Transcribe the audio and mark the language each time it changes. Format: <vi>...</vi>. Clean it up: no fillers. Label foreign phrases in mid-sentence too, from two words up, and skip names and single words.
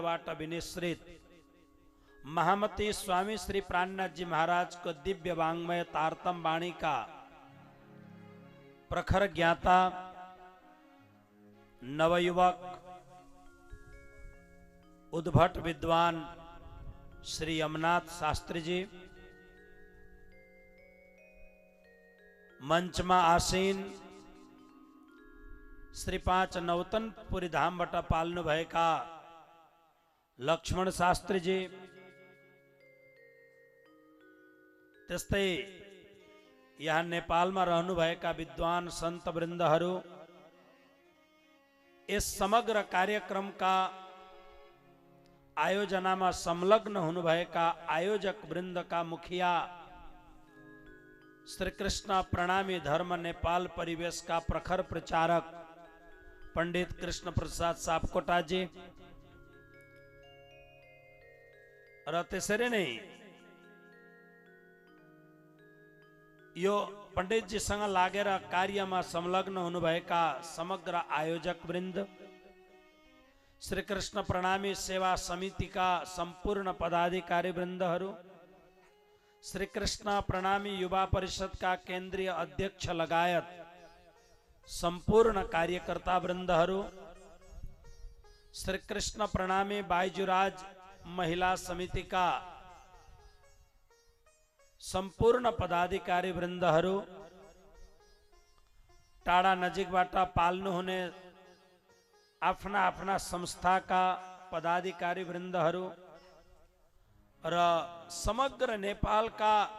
<hi>भारतबाट विनिश्रित महामती स्वामी श्री प्राणनाथ जी महाराज को दिव्य वांग्मय तारतम वाणी का प्रखर ज्ञाता नवयुवक उद्भट विद्वान श्री अमरनाथ शास्त्री जी,</hi> <ne>मंच में आसीन श्री 5 नवतनपुरी धाम बटा पालनु भएका लक्ष्मण शास्त्री जी, त्यस्तै यहाँ नेपाल में रहनु भएका विद्वान संत वृन्दहरू,</ne> <hi>इस समग्र कार्यक्रम का</hi> <ne>आयोजना में संलग्न हुनु भएका आयोजक वृंद का मुखिया श्री कृष्ण प्रणामी धर्म नेपाल</ne> <hi>परिवेश का प्रखर प्रचारक</hi> <ne>पंडित कृष्ण प्रसाद सापकोटा जी र त्यसरी नै यो पंडित जी संग लागेर कार्यमा संलग्न हुनुभएका समग्र आयोजक वृन्द, श्री कृष्ण प्रणामी सेवा</ne> <hi>समिति का संपूर्ण पदाधिकारी</hi> <ne>वृन्दहरू, श्री कृष्ण प्रणामी युवा परिषद का केंद्रीय अध्यक्ष लगायत संपूर्ण कार्यकर्ता वृन्दहरू, श्री कृष्ण प्रणामी बाइजुराज महिला समिति का संपूर्ण पदाधिकारी वृन्दहरू, टाढा नजिकबाट पाल्नु हुने आफ्ना आफ्ना</ne> <hi>संस्था का पदाधिकारी</hi> <ne>वृन्दहरू र समग्र नेपाल का</ne>